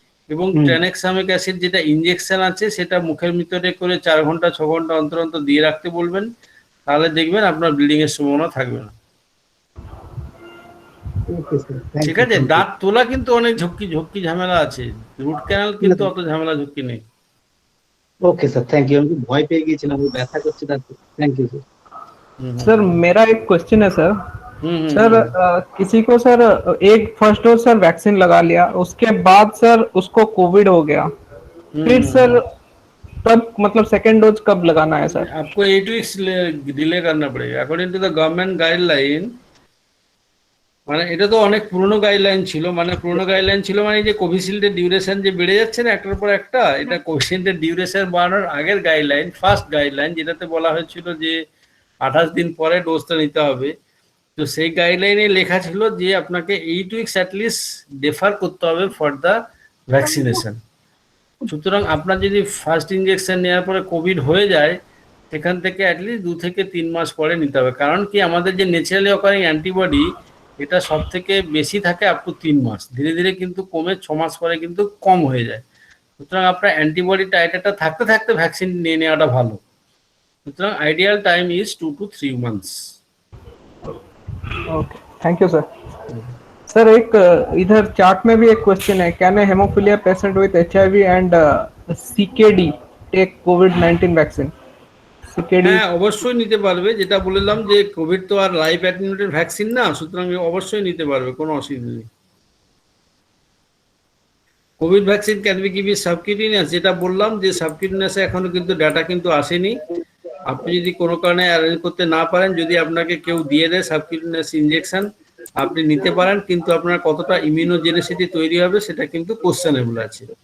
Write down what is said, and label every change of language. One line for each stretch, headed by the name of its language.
Bangla: এবং tranexamic acid যেটা injection আছে সেটা মুখের ভিতরে করে 4 ঘন্টা 6 ঘন্টা অন্তর অন্তর দিয়ে রাখতে বলবেন, তাহলে দেখবেন আপনার ব্লিডিং এর সম্ভাবনা থাকবে না। ঠিক আছে, দাঁত তোলা কিন্তু অনেক ঝক্কি ঝামেলা আছে, রুট ক্যানাল কিন্তু অত ঝামেলা ঝক্কি নেই।
Hindi: Okay sir, thank you.
Bangla: আমি ভয় পেয়ে গিয়েছিলাম, আমি ব্যথা করছে তার।
Hindi: Thank you sir. सर मेरा एक क्वेश्चन है सर। सर किसी को सर एक फर्स्ट डोज सर वैक्सीन लगा लिया, उसके बाद सर उसको कोविड हो गया, फिर सर तब मतलब सेकेंड डोज कब लगाना है सर? आपको 8 वीक्स डिले करना पड़ेगा
English: According to the government guideline.
Bangla: মানে এটা তো অনেক পুরনো গাইডলাইন ছিল, মানে পুরনো গাইডলাইন ছিল মানে যে কোভিশিল্ডের ডিউরেশন যে বেড়ে যাচ্ছে না একটার পর একটা, এটা কোভিশিল্ডের ডিউরেশন বাড়ানোর আগের গাইডলাইন, ফার্স্ট গাইডলাইন, যেটাতে বলা হয়েছিল যে 28 দিন পরে ডোজটা নিতে হবে। তো সেই গাইডলাইনে লেখা ছিল যে আপনাকে 8 উইকস অ্যাটলিস্ট ডেফার করতে হবে
English: For the vaccination.
Bangla: সুতরাং আপনার যদি ফার্স্ট ইঞ্জেকশন নেওয়ার পরে কোভিড হয়ে যায়, সেখান থেকে অ্যাটলিস্ট 2 থেকে 3 মাস পরে নিতে হবে। কারণ কি আমাদের যে ন্যাচারালি অকারিং অ্যান্টিবডি এটা সব থেকে বেশি থাকে আপ টু 3 মাস, ধীরে ধীরে কিন্তু কমে 6 মাস পরে কিন্তু কম হয়ে যায়। সুতরাং আপনার অ্যান্টিবডি টাইটারটা থাকতে থাকতে ভ্যাকসিন নিয়ে নেওয়াটা ভালো। সুতরাং
English: Ideal time is 2 to 3 months।
Hindi: Okay, thank you sir. Sir एक इधर चार्ट में भी एक क्वेश्चन है,
English: Can a haemophilia patient with HIV and CKD take covid vaccine? CKD
Bangla: হ্যাঁ অবশ্যই নিতে পারবে, যেটা বললাম যে কোভিড তো আর লাইভ অ্যাটেনুয়েটেড ভ্যাকসিন না, সুতরাং অবশ্যই নিতে পারবে, কোনো অসুবিধা নেই।
English: Covid vaccine can be given subcutaneous,
Bangla: যেটা বললাম যে সাবকিউটেনিয়াসে এখনো কিন্তু ডাটা কিন্তু আসেনি। আপনি যদি কোনো কারণে অ্যারেঞ্জ করতে না পারেন, যদি আপনাকে কেউ দিয়ে দেয় সাবকিউটেনিয়াস ইনজেকশন, আপনি নিতে পারেন, কিন্তু আপনার কতটা ইমিউনোজেনিসিটি তৈরি হবে সেটা কিন্তু কোশ্চেনেবল আছে।